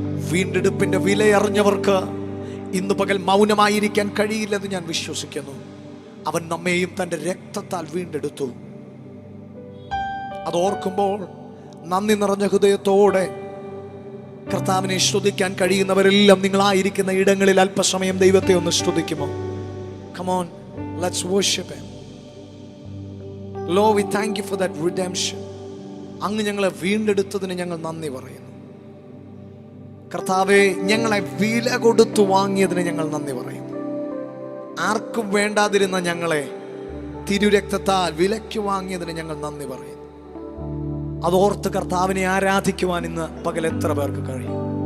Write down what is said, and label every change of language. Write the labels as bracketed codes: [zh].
[ml] വീണ്ടെടുപ്പിന്റെ വിലയറിഞ്ഞവർക്ക് ഇന്ന് പകൽ മൗനമായിരിക്കാൻ കഴിയില്ലെന്ന് ഞാൻ വിശ്വസിക്കുന്നു. അവൻ നമ്മെയും തൻ്റെ രക്തത്താൽ വീണ്ടെടുത്തു. അതോർക്കുമ്പോൾ നന്ദി നിറഞ്ഞ ഹൃദയത്തോടെ കർത്താവിനെ സ്തുതിക്കാൻ കഴിയുന്നവരെല്ലാം നിങ്ങളായിരിക്കുന്ന ഇടങ്ങളിൽ അല്പസമയം ദൈവത്തെ ഒന്ന് സ്തുതിക്കുമോ? [en] Come on, let's worship him. Lord, we thank you for that redemption. [ml] അങ്ങ് ഞങ്ങളെ വീണ്ടെടുത്തതിന് ഞങ്ങൾ നന്ദി പറയുന്നു. കർത്താവേ, ഞങ്ങളെ വില കൊടുത്തു വാങ്ങിയതിന് ഞങ്ങൾ നന്ദി പറയും. ആർക്കും വേണ്ടാതിരുന്ന ഞങ്ങളെ തിരുരക്തത്താൽ വിലയ്ക്ക് വാങ്ങിയതിന് ഞങ്ങൾ നന്ദി പറയും. അതോർത്ത് കർത്താവിനെ ആരാധിക്കുവാൻ ഇന്ന് പകൽ എത്ര പേർക്ക് കഴിയും?